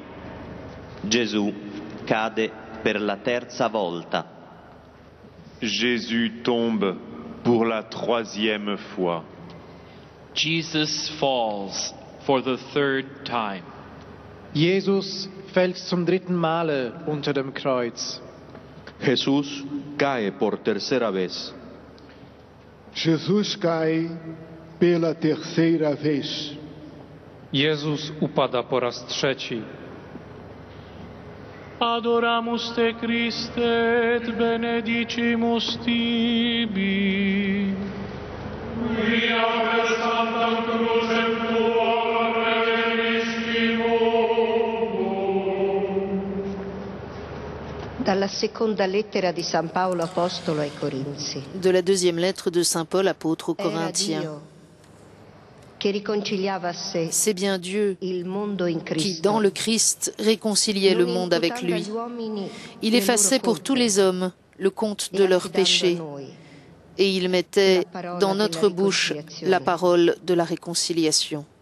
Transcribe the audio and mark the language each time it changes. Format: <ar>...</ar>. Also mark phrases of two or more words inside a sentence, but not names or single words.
<it>Gesù cade per la terza volta.</it> <fr>Jésus tombe pour la troisième fois.</fr> <en>Jesus falls for the third time.</en> <de>Jesus fällt zum dritten Male unter dem Kreuz.</de> <es>Jesús cae por tercera vez.</es> <pt>Jesus cai pela terceira vez.</pt> <pl>Jezus upada po raz trzeci.</pl> <la>Adoramus te Christe et benedicimus tibi. Via per sanctam crucem tuam redemistimus.</la> <it>Dalla</it> <fr>De la deuxième lettre de saint Paul apôtre aux Corinthiens. C'est bien Dieu qui, dans le Christ, réconciliait le monde avec lui. Il effaçait pour tous les hommes le compte de leurs péchés et il mettait dans notre bouche la parole de la réconciliation.</fr>